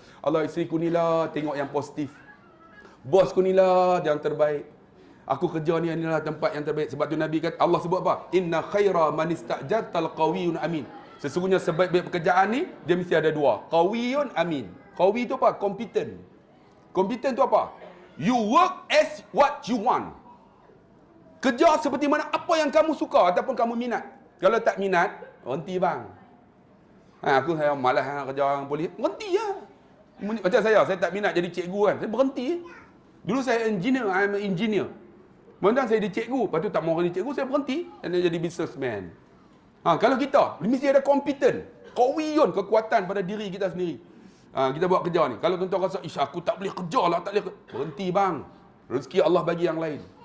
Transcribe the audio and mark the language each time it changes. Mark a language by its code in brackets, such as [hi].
[ms] Allah isteri ku ni lah tengok yang positif. Bos ku ni lah yang terbaik. Aku kerja ni inilah tempat yang terbaik. Sebab tu Nabi kata Allah sebut apa? [ar] Inna khaira man istajartal qawiyun amin. [ms] Sesungguhnya sebaik-baik pekerjaan ni dia mesti ada dua. Qawiyun amin. Qawi tu apa? Competent. Competent tu apa? [en] You work as what you want. [ms] Kerja seperti mana apa yang kamu suka ataupun kamu minat. Kalau tak minat, berhenti bang. Saya malas kerja orang polis. Berhenti lah. Macam saya tak minat jadi cikgu kan. Saya berhenti. Dulu saya engineer, [en] I'm an engineer. [ms] Kemudian saya jadi cikgu, lepas tu tak mau jadi cikgu, saya berhenti. Dan jadi businessman. Kalau kita, mesti ada competent. Qawiyun, kekuatan pada diri kita sendiri. Kita buat kerja ni. Kalau tuan-tuan rasa, aku tak boleh kerja lah, tak boleh. Berhenti bang. Rezeki Allah bagi yang lain.